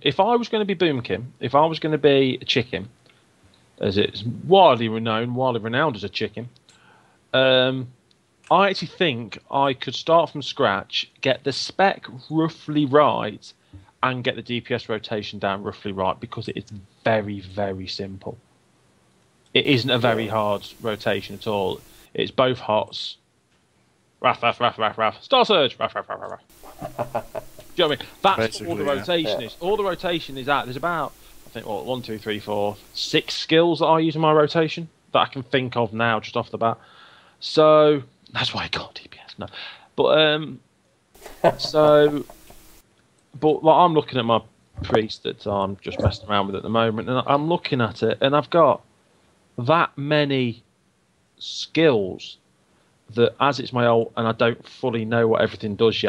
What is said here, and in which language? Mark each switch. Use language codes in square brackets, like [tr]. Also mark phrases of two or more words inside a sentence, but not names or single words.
[en] If I was going to be Boomkin, if I was going to be a chicken, as it's widely renowned as a chicken, I actually think I could start from scratch, get the spec roughly right, and get the DPS rotation down roughly right because it is very, very simple. It isn't a very hard rotation at all. It's both hots. Raff, raff, raff, raff, raff. Star Surge. Raff, raff, raff, raff, raff. Do you know what I mean? That's all the Basically, yeah. rotation is. All the rotation is that. There's about, I think, 1, 2, 3, 4, 6 skills that I use in my rotation that I can think of now just off the bat. So that's why I got DPS. No, but but like, I'm looking at my priest that I'm just messing around with at the moment, and I'm looking at it, and I've got that many skills that as it's my old and I don't fully know what everything does yet.